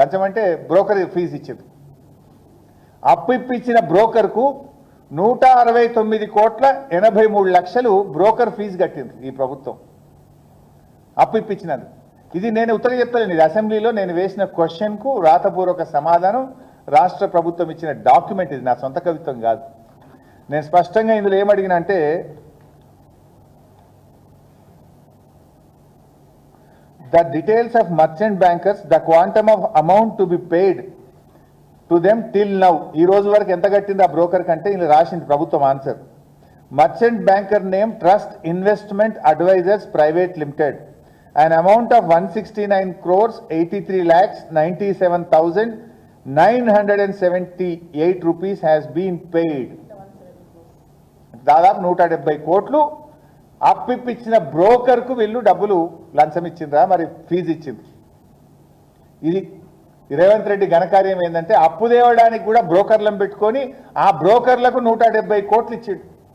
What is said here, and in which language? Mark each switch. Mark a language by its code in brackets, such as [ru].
[te] లంచం అంటే broker fee ఇచ్చింది. అప్పు ఇప్పించిన బ్రోకర్కు 169 కోట్ల 83 లక్షలు బ్రోకర్ ఫీజు కట్టింది ఈ ప్రభుత్వం అప్పు ఇప్పించినది. ఇది నేను ఉత్తరం చెప్తాను. ఇది అసెంబ్లీలో నేను వేసిన క్వశ్చన్కు రాతపూర్వక సమాధానం, రాష్ట్ర ప్రభుత్వం ఇచ్చిన డాక్యుమెంట్. ఇది నా సొంత కవిత్వం కాదు. నేను స్పష్టంగా ఇందులో ఏమడిగినా అంటే, [en] the details of merchant bankers, the quantum of amount to be paid to them till now. [te] ఈ రోజు వరకు ఎంత కట్టింది ఆ బ్రోకర్ కంటే ఇలా రాసింది ప్రభుత్వం answer. [en] Merchant banker name Trust Investment Advisors Private Limited. An amount of 169 crores 83 lakhs 97,978 rupees has been paid. [te] దాదాపు 170 కోట్లు అప్పిప్పించిన బ్రోకర్కు వీళ్ళు డబ్బులు లంచం ఇచ్చిండ్రా, మరి ఫీజు ఇచ్చింది. ఇది రేవంత్ రెడ్డి ఘనకార్యం ఏంటంటే అప్పు తేవడానికి కూడా బ్రోకర్లను పెట్టుకొని ఆ బ్రోకర్లకు 170 కోట్లు ఇచ్చిండు.